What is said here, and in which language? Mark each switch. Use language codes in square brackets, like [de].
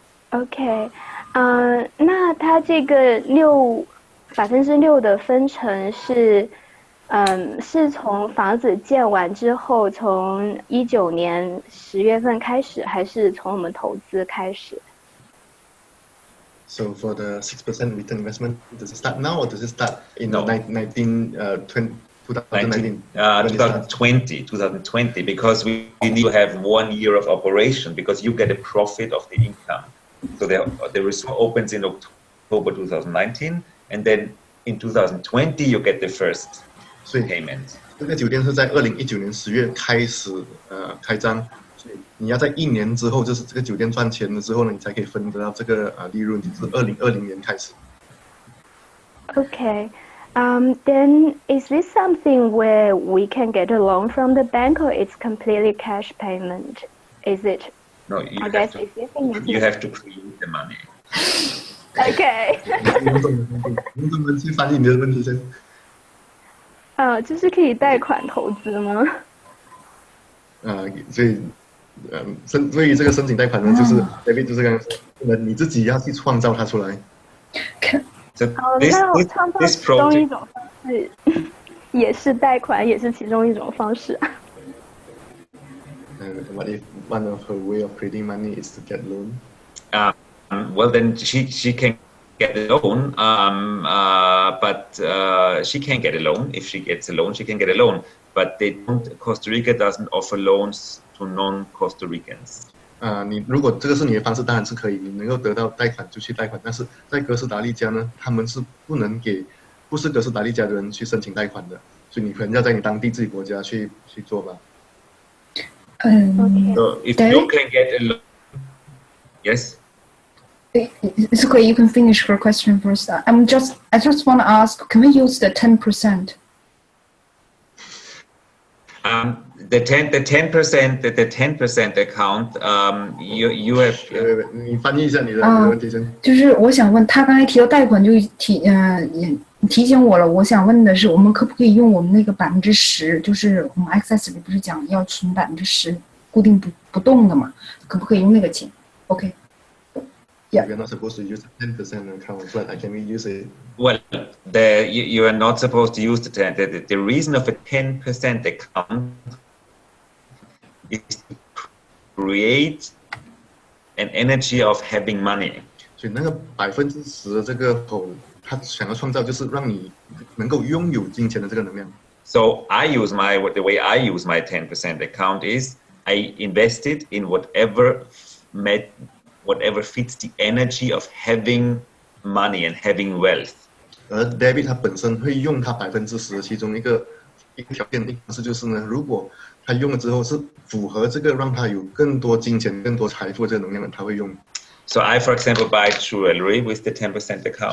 [zh] OK，那它这个 6%的分成是，是从房子建完之后，从19年10月份开始，还是从我们投资开始？ [en] So for the 6% return investment, does it start now or does it start in No. 2019? 2020, because we need to have 1 year of operation because you get a profit of the income. So the resort opens in October 2019, and then in 2020 you get the first payment. [zh] 这个酒店是在2019年10月开始开张，所以你要在1年之后，就是这个酒店赚钱了之后呢，你才可以分得到这个利润，就是2020年开始。 [en] Okay. Then is this something where we can get a loan from the bank, or it's completely cash payment? Is it? No, you have to create the money. Okay. [zh] 用中文去翻译你的问题先。就是可以贷款投资吗？所以这个申请贷款呢，就是 David 就是刚刚说，你自己要去创造它出来。 [en] So [zh] 那创造其中一种方式，也是贷款，也是其中一种方式。 [en] What if one of her way of creating money is to get loan? Well, then she can get a loan, but she can get a loan. If she gets a loan, she can get a loan. But Costa Rica doesn't offer loans to non-Costa Ricans. [zh] 你如果这个是你的方式，当然是可以，你能够得到贷款就去贷款。但是在哥斯达黎加呢，他们是不能给不是哥斯达黎加的人去申请贷款的，所以你可能要在你当地自己国家去做吧。 [en] So if you can get a loan, yes. It's okay. You can finish her question first. I just want to ask. Can we use the 10%? The 10% account. You have. [zh] 你翻译一下你的问题先。就是我想问，他刚才提到贷款就提醒我了。我想问的是，我们可不可以用我们那个10%？ 就是我们 Access 里不是讲要存10%，固定不动的嘛？可不可以用那个钱 ？OK。 [en] Yeah. We are not supposed to use the 10% account, but can we use it? Well, you are not supposed to use the 10%. The reason of a 10% account is to create an energy of having money. [zh] 所以那个10%的这个口，他想要创造就是让你能够拥有金钱的这个能量。 [en] So the way I use my 10% account is I invested in whatever fits the energy of having money and having wealth. [zh] 而 David 他本身会用他10%的其中一个条件的方式就是呢，如果他用了之后是符合这个让他有更多金钱、更多财富的这个能量的，他会用。 [en] So I, for example, buy jewelry with the 10% account.